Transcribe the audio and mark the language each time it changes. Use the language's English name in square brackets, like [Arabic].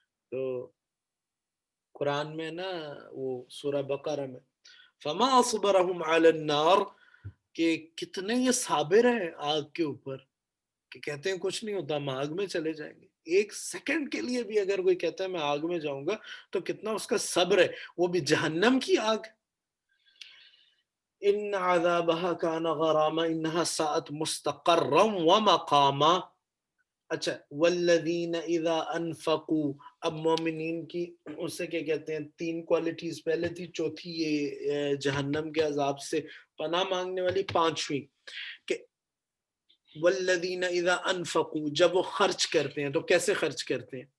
[Urdu] تو قرآن میں نا وہ سورہ بقرہ میں [Arabic] فما اصبرهم علی النار, [Urdu] کہ کتنے یہ صابر ہیں آگ کے اوپر, کہ کہتے ہیں کچھ نہیں ہوتا, ہم آگ میں چلے جائیں گے. ایک سیکنڈ کے لیے بھی اگر کوئی کہتا ہے میں آگ میں جاؤں گا, تو کتنا اس کا صبر ہے, وہ بھی جہنم کی آگ. [Arabic] ان عذابها كان غراما انها ساءت مستقرا ومقاما. [Urdu] اچھا, [Arabic] والذین اذا انفقوا, [Urdu] اب مومنین کی اسے کیا کہتے ہیں, 3 کوالٹیز پہلے تھی, چوتھی یہ جہنم کے عذاب سے پناہ مانگنے والی, 5ویں کہ والذین اذا انفقوا, جب وہ خرچ کرتے ہیں تو کیسے خرچ کرتے ہیں.